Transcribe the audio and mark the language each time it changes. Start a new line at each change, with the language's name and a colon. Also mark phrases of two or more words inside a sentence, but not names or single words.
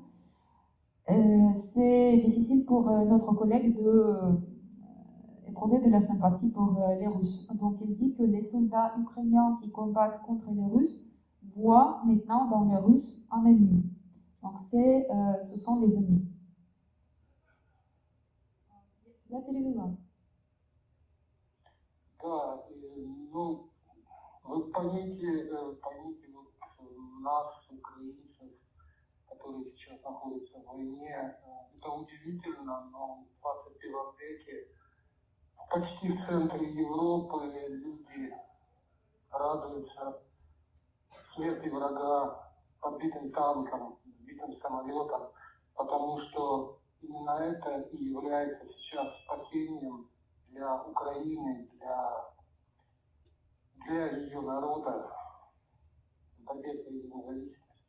French: C'est difficile pour notre collègue d'éprouver de la sympathie pour les Russes. Donc il dit que les soldats ukrainiens qui combattent contre les Russes voient maintenant dans les Russes un ennemi. Donc ce sont les ennemis.
Russian: Я перевела. Да, ну, вы поймите вот нас, украинцев, которые сейчас находятся в войне, это удивительно, но в 21 веке почти в центре Европы люди радуются смерти врага подбитым танком, сбитым самолетом, потому что именно это и является сейчас спасением для Украины, для ее народа в борьбе за ее независимость.